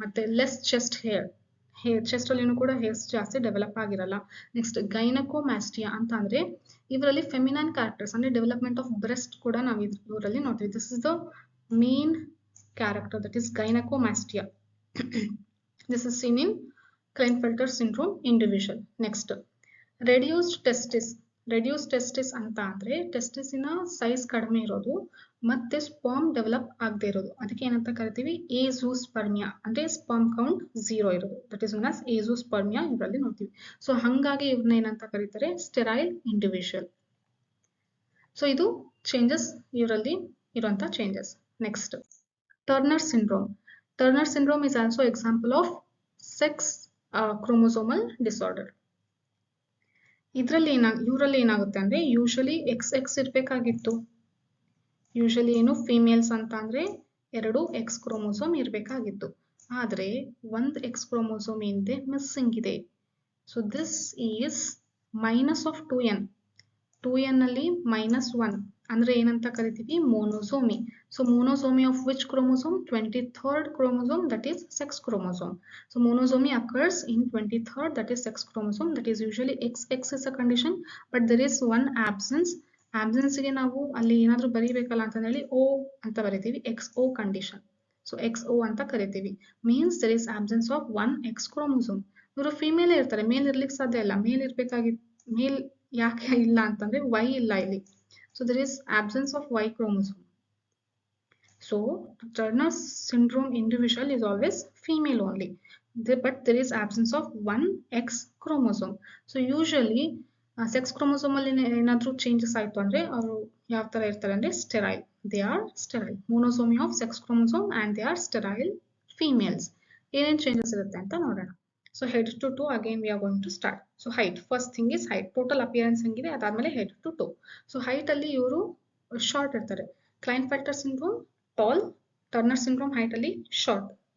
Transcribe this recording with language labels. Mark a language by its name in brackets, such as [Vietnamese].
[Kannada] ಮತ್ತೆ less chest hair chest ಅಲ್ಲಿನೂ ಕೂಡ ಹೇರ್ಸ್ ಜಾಸ್ತಿ ಡೆವಲಪ್ ಆಗಿರಲ್ಲ. ನೆಕ್ಸ್ಟ್ ಗೈನಕೋಮ್ಯಾಸ್ಟಿಯಾ ಅಂತ ಅಂದ್ರೆ ಇವರಲ್ಲಿ ಫೆಮಿನೈನ್ ಕ್ಯಾರೆಕ್ಟರ್ಸ್ ಅಂದ್ರೆ ಡೆವಲಪ್ಮೆಂಟ್ ಆಫ್ ಬ್ರೆಸ್ಟ್ ಕೂಡ ನಾವು ಇವರಲ್ಲಿ ನೋಡ್ತೀವಿ. [English] This is the main character, that is gynecomastia. This is seen in Klinefelter syndrome individual. [Kannada] Next reduced testis ಅಂತ ಅಂದ್ರೆ ಟೆಸ್ಟಿಸ್ ಇನ ಸೈಜ್ ಕಡಿಮೆ ಇರೋದು ಮತ್ತೆ ಸ್ಪರ್ಮ್ ಡೆವಲಪ್ ಆಗದೆ ಇರೋದು, ಅದಕ್ಕೆ ಏನಂತ ಕರಿತೀವಿ? ಏಜೂಸ್ಪರ್ಮಿಯಾ, ಅಂದ್ರೆ ಸ್ಪರ್ಮ್ ಕೌಂಟ್ 0 ಇರೋದು, [English] that is known as azoospermia [Kannada] ಇವರಲ್ಲಿ ನೋಡ್ತೀವಿ. ಸೊ ಹಾಗಾಗಿ ಇವ್ರನ್ನ ಏನಂತ ಕರೀತಾರೆ? Sterile individual. ಸೊ ಇದು ಚೇಂಜಸ್ ಇವರಲ್ಲಿ ಇರುವಂತ changes. [English] Next Turner syndrome. Turner syndrome is also example of sex chromosomal disorder. [Kannada] ಇವರಲ್ಲಿ ಏನಾಗುತ್ತೆ ಅಂದ್ರೆ ಯೂಶಲಿ XX ಇರ್ಬೇಕಾಗಿತ್ತು. ಯೂಶಲಿ ಏನು ಫಿಮೇಲ್ಸ್ ಅಂತ ಅಂದ್ರೆ 2 X ಕ್ರೋಮೋಸೋಮ್ ಇರ್ಬೇಕಾಗಿತ್ತು, ಆದ್ರೆ 1 X ಕ್ರೋಮೋಸೋಮ್ ಏನಿದೆ ಮಿಸ್ಸಿಂಗ್ ಇದೆ. [English] so this is minus of 2n [Kannada] ಅಲ್ಲಿ -1 ಅಂದ್ರೆ ಏನಂತ ಕರಿತೀವಿ? [English] Monosomy. So monosomy of which chromosome? 23rd chromosome, that is sex chromosome. So monosomy occurs in 23rd, that is sex chromosome, that is usually XX is a condition, but there is one absence. [Kannada] Absence ಗೆ ನಾವು ಅಲ್ಲಿ ಏನಾದ್ರೂ ಬರೀಬೇಕಲ್ಲ ಅಂತ ಹೇಳಿ O ಅಂತ ಬರಿತೀವಿ, XO condition. [English] So [Kannada] XO ಅಂತ ಕರಿತೀವಿ, [English] means there is absence of 1 X chromosome. [Kannada] ಇವರು ಫಿಮೇಲ್ ಇರ್ತಾರೆ, ಮೇಲ್ ಇರ್ಲಿಕ್ಕೆ ಸಾಧ್ಯ ಇಲ್ಲ. ಮೇಲ್ ಇರ್ಬೇಕಾಗಿತ್ತು, ಮೇಲ್ ಯಾಕೆ ಇಲ್ಲ ಅಂತಂದ್ರೆ Y ಇಲ್ಲ ಇಲ್ಲಿ. [English] So there is absence of Y chromosome. So Turner syndrome individual is always female only, but there is absence of 1 X chromosome. So usually sex chromosome [Kannada] ಅಲ್ಲಿ ಏನಾದ್ರೂ changes ಆಯ್ತು ಅಂದ್ರೆ ಅವರು ಯಾವ ತರ ಇರ್ತಾರೆ ಅಂದ್ರೆ sterile. [English] They are sterile. Monosomy of sex chromosome and they are sterile females. [Kannada] ಏನೇನ್ changes ಇರುತ್ತೆ ಅಂತ ನೋಡೋಣ. [English] So head to toe again we are going to start. So height, first thing is height. Total appearance [Kannada] ಹೆಂಗಿದೆ, ಅದಾದ್ಮೇಲೆ [English] head to toe. [Kannada] So height ಅಲ್ಲಿ ಇವರು short ಇರ್ತಾರೆ. Klinefelter syndrome tall, Turner syndrome height ಅಲ್ಲಿ short.